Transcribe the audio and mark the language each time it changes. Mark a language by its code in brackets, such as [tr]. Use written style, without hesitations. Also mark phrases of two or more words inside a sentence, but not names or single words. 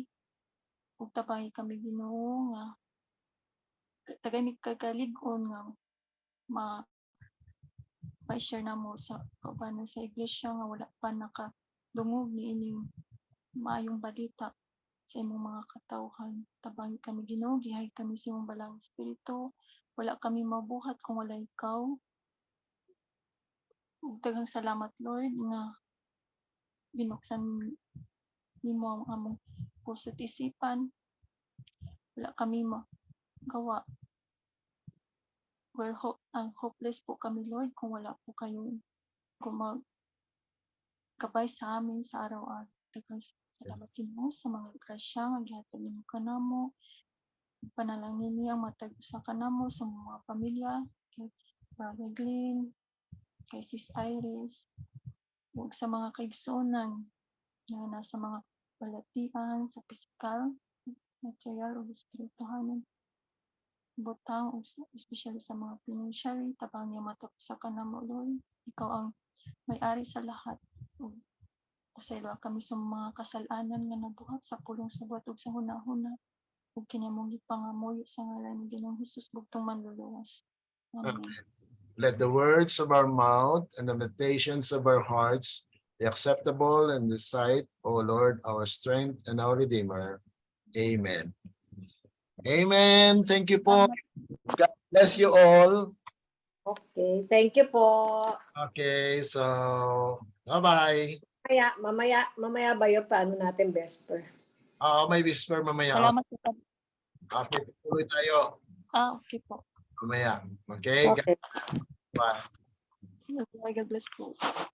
[ceb] Ug tabangi kami Ginoo nga tagay kagalig-on nga ma-share na mo sa kaubanan sa iglesia nga wala pa nakadungog ni ining maayong balita sa imong mga katawhan. Tabangi kami Ginoo, gihay kami sa imong balang espiritu. Wala kami mabuhat kung wala ikaw. Ug daghang salamat Lord nga binuksan nimo ang among [tl] puso at isipan. Wala kami magawa hopeless po kami, Lord, kung wala po kayo gabay sa amin sa araw-araw. [ceb] Daghang salamat Ginoo sa mga grasya nga gihatag nimo kanamo. Panalangin niya ang matag usa kanamo sa mga pamilya, kay Brother Glenn, kay Sis Iris, ug sa mga kaigsuonan na nasa mga balatian sa pisikal, material ug espirituhanon. Butang especially sa mga financial, tabang niya matag usa kanamo, Lord. Ikaw ang may-ari sa lahat. Pasaylo kami sa mga kasalanan nga nabuhat sa pulong sugat ug sa hunahuna. Ug kini mong gipangamuyo sa ngalan ni Ginoong Hesus bugtong manluluwas. Amen. [en] Let the words of our mouth and the meditations of our hearts be acceptable in the sight, O Lord, our strength and our Redeemer. Amen. Amen. Thank you [tl] po. [en] God bless you all. Okay, thank you po. Okay, so bye-bye. [tl] Mamaya ba yung paano natin Vesper? May whisper mamaya. Salamat po. Okay, tuloy tayo Okay po. mamaya. Okay, [en] Okay. bye. God bless po.